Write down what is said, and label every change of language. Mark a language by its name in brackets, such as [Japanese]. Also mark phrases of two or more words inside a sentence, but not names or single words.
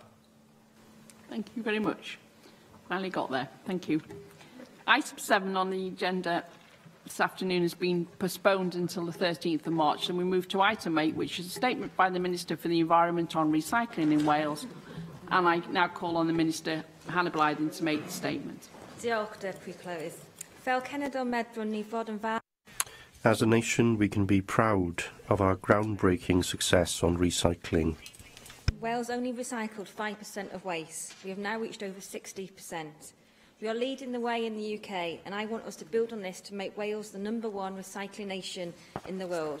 [English] Thank you very much. Finally got there. Thank you. Item 7 on the agenda this afternoon has been postponed until the 13th of March, and we move to item 8, which is a statement by the Minister for the Environment on recycling in Wales. And I now call on the Minister, Hannah Blyden, to make the statement. [Welsh] Diolch, Deputy Clywyd. Fel cenedl medrwn ni fod yn fawr. [English] As a nation, we can be proud of our groundbreaking success on recycling. Wales only recycled 5% of waste. We have now reached over 60%. We are leading the way in the UK, and I want us to build on this to make Wales the #1 recycling nation in the world.